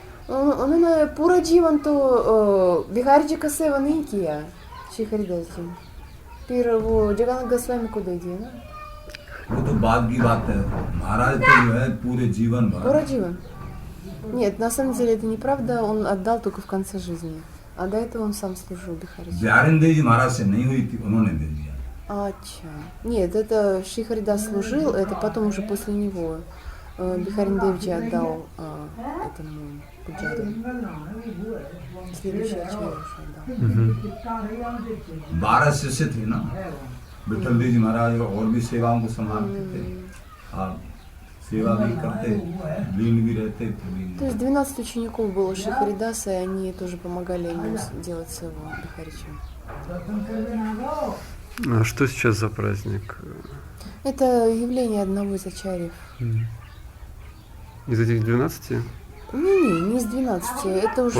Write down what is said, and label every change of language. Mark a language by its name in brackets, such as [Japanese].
[Hindi] उन्होंने पूरा जीवन तो बिहारी जी का सेवा नहीं किया श्री हरिदास जी. फिर वो जगन्नाथ गोस्वामी को दे दिए ना. वो तो बाद की बात है। महाराज तो जो है पूरे जीवन पूरा भर जीवन. [Russian] Нет, на самом деле это неправда, он отдал только в конце жизни. А до этого он сам служил Бихари. [Hindi] बिहारिंदे जी महाराज से नहीं हुई थी, उन्होंने दे दिया। Ача. [Russian] Нет, это Шри Харидас служил, это потом уже после него Бихарин Девджи отдал этому Пуджари. Следующий ачарья уже отдал. [Hindi] 12 शिष्य थे ना, विठल देव जी महाराज और भी सेवाओं को संभालते थे, आप सेवा भी करते, लीन भी रहते थे। [Russian] То есть 12 учеников было у Шри Харидаса, и они тоже помогали ему делать своего Бихарича. А что сейчас за праздник? Это явление одного из ачарьев. Из этих 12? Не из 12, это уже